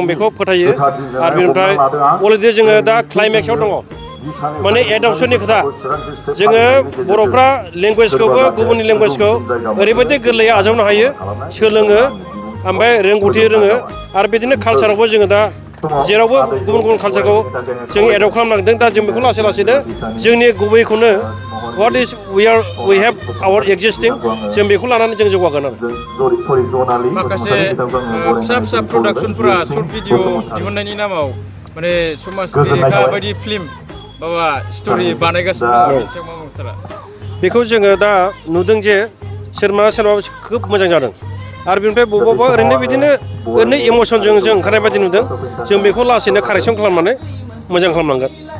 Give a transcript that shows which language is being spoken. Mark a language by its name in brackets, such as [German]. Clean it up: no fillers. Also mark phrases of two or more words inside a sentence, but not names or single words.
[Bodo] बेखौ फोथायो आरो बेनिफ्राय अलरेडि जोङो दा क्लाइमेक्सआव दङ माने एडप्सननि खोथा जोङो बर'फ्रा लेंगुवेजखौबो गुबुननि लेंगुवेजखौ ओरैबायदि गोरलैयै आजावनो हायो सोलोङो ओमफ्राय रोंगौथि रोङो आरो बिदिनो कालसारावबो जोङो दा जेरावबो गुबुन गुबुन कालसारखौ जों एडप्ट खालामनांदों दा जों बेखौ लासै लासैनो जोंनि गुबैखौनो [English] what is we have our existing [Bodo] जों बेखौ लानानै जों जौगागोन आरो माखासे फिसा फिसा प्रडाक्सनफोरा [English] short video [Bodo] दिहुननायनि नामाव माने समाज बेरेखा बायदि फिल्म माबा स्ट'रि बानायगासिनो दङ बेनि सायाव मा बुंथारा? बेखौ जोङो दा नुदों जे सोरबा खोब मोजां जादों आरो बेनिफ्राय बबेबा ओरैनो बिदिनो ओरैनो इमसनजों जों ओंखारनाय बायदि नुदों जों बेखौ लासैनो कारेक्सन खालामनानै मोजां खालामनांगोन।